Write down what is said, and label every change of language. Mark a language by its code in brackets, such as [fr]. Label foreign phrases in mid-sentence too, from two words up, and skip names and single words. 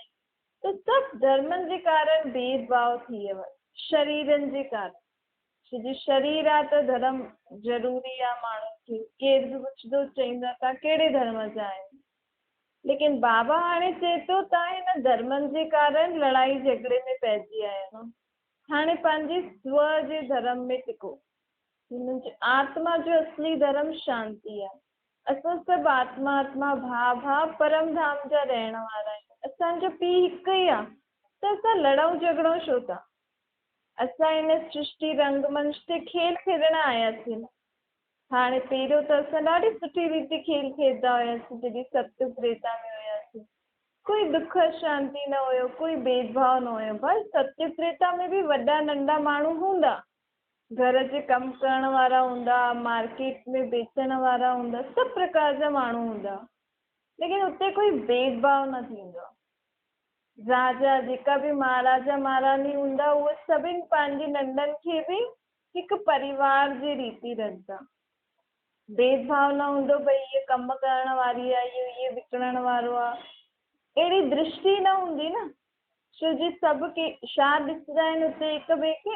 [sd] त सभु धर्मनि जे कारण भेदभाव थी वियो आहे, शरीरनि जे कारण। छोजी शरीर आहे त धर्म ज़रूरी आहे माण्हुनि खे। केर बि पुछंदो चईंदा तव्हां कहिड़े धर्म जा आहियो? लेकिन बाबा हाणे चए थो तव्हां हिन धर्मनि जे कारण लड़ाई झगड़े में पइजी आया आहियो। हाणे पंहिंजे स्व जे धर्म में टिको। आत्मा जो असली धर्म शांति आहे। असां सभु आत्मा भाव परम धाम जा रहण वारा आहियूं। असांजो पीउ हिकु ई आहे त असां लड़ऊं झगड़ऊं छो था? असां हिन सृष्टि रंगमंच ते खेल खेॾण आयासीं न। हाणे पहिरियों त असां ॾाढी सुठी रीति खेल खेॾंदा हुआसीं जॾहिं सत्युग त्रेता में हुयासीं। कोई दुख शांति न हुयो, कोई भेदभाव न हुयो। बस सत्युग त्रेता में भी वॾा नंढा माण्हू हूंदा, घर जे कमु करण वारा हूंदा, मार्केट में बेचण वारा हूंदा, सभु प्रकार जा माण्हू हूंदा, लेकिन उते कोई भेदभाव न थींदो। राजा जेका भी महाराजा महारानी हूंदा उहे सभिनि पंहिंजे नंढनि खे भी हिकु परिवार जी रीति रखंदा। भेदभाव न हूंदो भई हीअ कमु करण वारी आहे, इहो विकिणण वारो आहे। अहिड़ी दृष्टि न हूंदी न। छो जी सभु के छा ॾिसंदा आहिनि उते हिक ॿिए खे?